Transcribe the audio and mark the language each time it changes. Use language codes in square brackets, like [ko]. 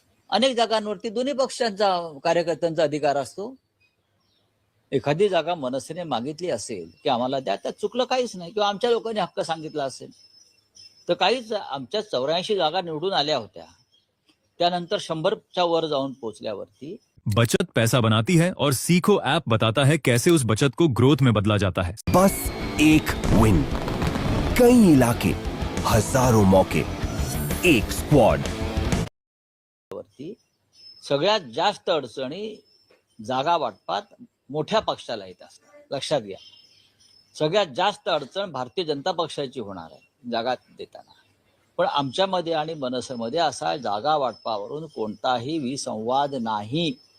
[mr] अनेक जागांवरती दोन्ही पक्षांचा कार्यकर्त्यांचा अधिकार असतो. एखादी जागा मनसेने मागितली असेल की आम्हाला द्या, त्यात चुकलं काहीच नाही, किंवा आमच्या लोकांनी हक्क सांगितला असेल तर काहीच. आमच्या 84 जागा निवडून आल्या होत्या, त्यानंतर 100च्या वर जाऊन पोहोचल्यावरती [hi] बचत पैसा बनाती है और सीखो ऐप बताता है कैसे उस बचत को ग्रोथ में बदला जाता है। बस एक विन, कई इलाके, हजारों मौके, एक स्क्वाड। [mr] वरती सगळ्यात जास्त अडचणी जागा वाटपात मोठ्या पक्षाला येत असतात. लक्षात घ्या, सगळ्यात जास्त अडचण भारतीय जनता पक्षाची होणार आहे जागा देताना. पण आमच्यामध्ये आणि मनसेमध्ये असा जागा वाटपावरून कोणताही विसंवाद नाही.